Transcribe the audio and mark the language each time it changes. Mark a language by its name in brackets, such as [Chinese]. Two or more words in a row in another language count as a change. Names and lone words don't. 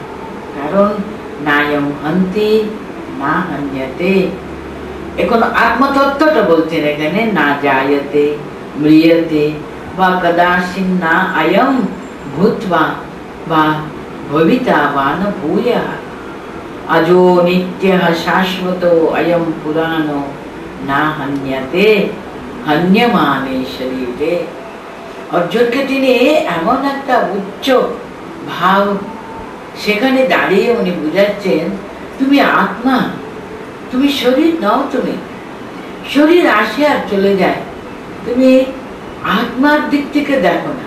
[Sanskrit] কারণ নায়ম হন্তি না হন্যতে, [Bangla] এখন আত্মতত্ত্বটা বলছেন এখানে, [Sanskrit] না জায়তে ম্রিয়তে বা কদাচিৎ না অয়ম ভূত্বা বা ভবিতা বা ন ভূয়ঃ अजो नित्यः शाश्वतो अयम पुराणो ना हन्यते हन्यमाने शरीरे। [Bangla] অর্জুনকে তিনি এমন একটা উচ্চ ভাব সেখানে দাঁড়িয়ে উনি বুঝাচ্ছেন, তুমি আত্মা, তুমি শরীর নও, তুমি শরীর আসে আর চলে যায়, তুমি আত্মার দিক থেকে দেখো না।